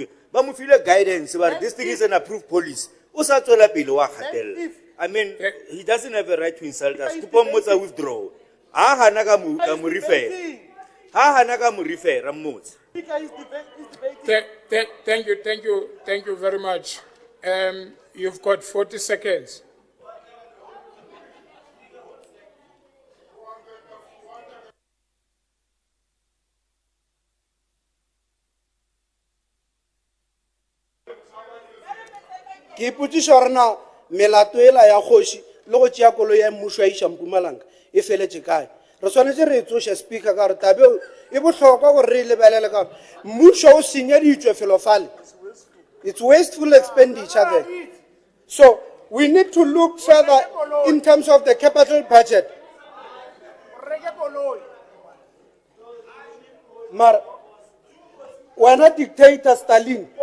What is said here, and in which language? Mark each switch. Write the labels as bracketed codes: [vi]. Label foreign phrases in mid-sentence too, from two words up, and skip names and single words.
[en] But we feel a guidance, but this thing is an approved police. I mean, he doesn't have a right to insult us. To withdraw. Thank you very much. You've got 40 seconds. [nso] Ke ipotšiša gore na melato ela ya kgoši le go tšea koloi ya mmušo ya iša Mpumalanga e feletše kae. Re swanetše re tsoša speaker ka gore tabe e bohlokwa gore re lebelele ka gore mmušo o senyeditšwe felo fale. [en] It's wasteful expenditure there. So we need to look further in terms of the capital budget. [nso] Mar wena dictator Stalin.